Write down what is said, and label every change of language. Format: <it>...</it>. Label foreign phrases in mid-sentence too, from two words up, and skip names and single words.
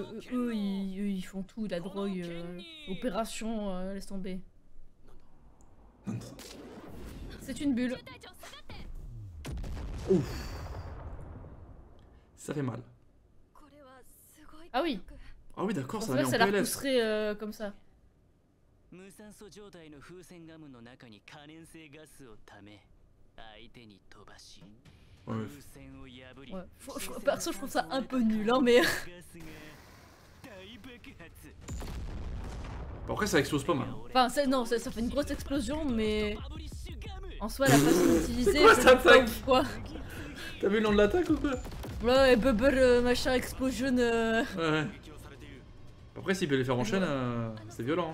<fr>eux, ils font tout, la drogue, opération, laisse tomber. C'est une bulle. Ouf. Ça fait mal. Ah oui, Ah oui, d'accord, je ça pensais va que aller ça en la PLS. repousserait comme ça.</fr> <ja>無酸素状態の風船ガムの中に可燃性ガスをため相手に飛ばし</ja> <fr>Ouais,</fr> <ja>風船を破り</ja> <fr>Ouais. Perso, je trouve ça un peu nul, hein, mais.</fr> <ja>ガスが大爆発</ja> <fr>Bon, après, ça explose pas mal. Enfin, non, ça fait une grosse explosion, mais. En soi, la façon d'utiliser. C'est quoi je cette sais pas attaque pourquoi. T'as vu le nom de l'attaque ou quoi? Ouais, bubble, machin, explosion. Ouais. Après, s'il peut les faire en chaîne, c'est violent.</fr>